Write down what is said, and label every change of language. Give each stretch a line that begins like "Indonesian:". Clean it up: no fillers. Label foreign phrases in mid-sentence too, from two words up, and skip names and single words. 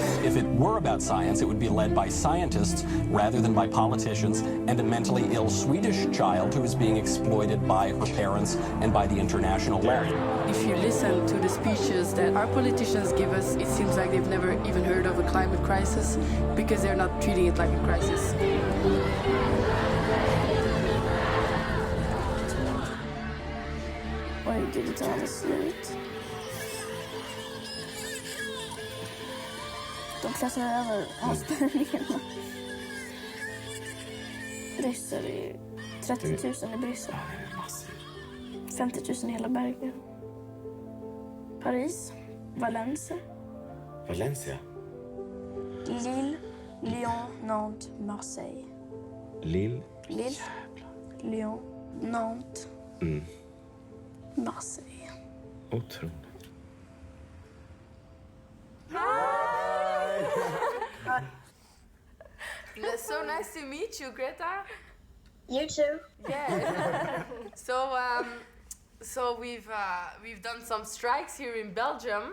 English: If it were about science, it would be led by scientists rather than by politicians and a mentally ill Swedish child who is being exploited by her parents and by the international left. If you listen to the speeches that our politicians give us, it seems like they've never even heard of a climate crisis because they're not treating it like a crisis.
Swedish: Oj, gud, det tar aldrig slut. De klassar över avspärrningarna. Bryssel är 30 000 i Bryssel. 50 000 i hela Belgien. Paris, Valencia. Valencia? Lille, Lyon, Nantes, Marseille. Lille? Lille, Lyon, Nantes, Marseille. Otroligt.
English: It's so nice to meet you, Greta. You too. Yeah. So we've done some strikes here in Belgium.